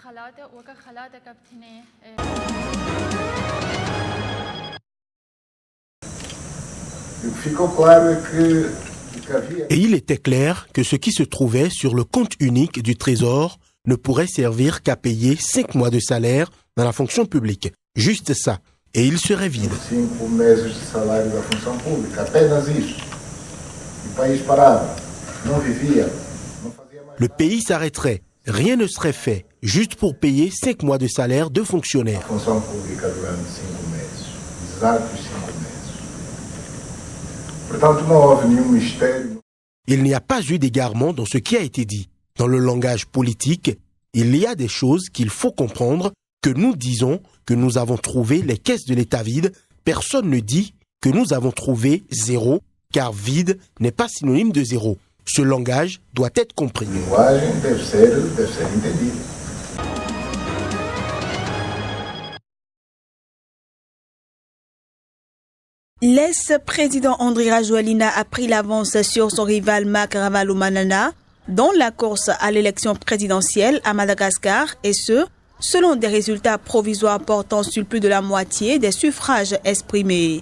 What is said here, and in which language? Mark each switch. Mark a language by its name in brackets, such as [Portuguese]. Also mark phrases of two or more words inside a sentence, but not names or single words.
[French] Et il était clair que ce qui se trouvait sur le compte unique du Trésor ne pourrait servir qu'à payer 5 mois de salaire dans la fonction publique. Juste ça. Et il serait vide. [Portuguese] 5 meses de salário da função pública, apenas isso. O país parava, não vivia. [French] Le pays s'arrêterait. Rien ne serait fait, juste pour payer 5 mois de salaire de fonctionnaires. [Portuguese] A função pública durante 5 meses. Exatos 5 meses. Portanto, não houve nenhum mistério. [French] Il n'y a pas eu d'égarement dans ce qui a été dit. Dans le langage politique, il y a des choses qu'il faut comprendre, que nous disons que nous avons trouvé les caisses de l'État vides. Personne ne dit que nous avons trouvé zéro, car vide n'est pas synonyme de zéro. Ce langage doit être compris. [Portuguese] A linguagem deve ser entendida. [French] L'ex-président Andry Rajoelina a pris l'avance sur son rival Marc Ravalomanana dans la course à l'élection présidentielle à Madagascar, et ce, selon des résultats provisoires portant sur plus de la moitié des suffrages exprimés.